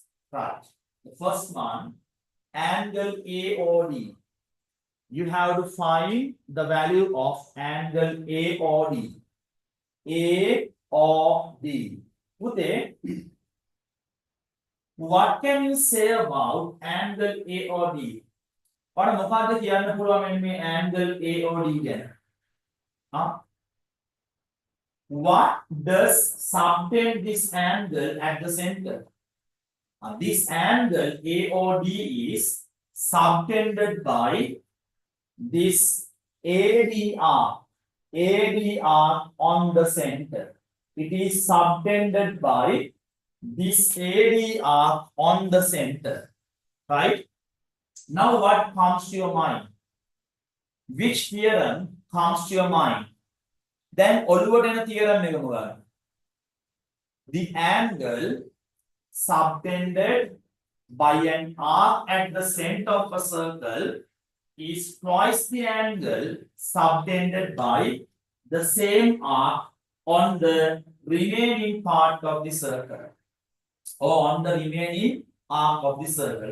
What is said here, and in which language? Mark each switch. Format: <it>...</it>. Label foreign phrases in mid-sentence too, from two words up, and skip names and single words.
<en>Right. The first one, angle AOD. You have to find the value of angle AOD. AOD. What can you say about angle AOD?</en> <si>What මොකක්ද කියන්න පුළුවන් මේ</si> <en>angle AOD</en> <si>ගැන?</si> <en>What does subtend this angle at the center? This angle AOD is subtended by this ADR on the center. It is subtended by this ADR on the center, right? Now what comes to your mind? Which theorem comes to your mind?</en> <si>Then ඔළුවට එන theorem එක මොකක්ද?</si> <en>The angle subtended by an arc at the center of a circle is twice the angle subtended by the same arc on the remaining part of the circle, or on the remaining arc of the circle.</en>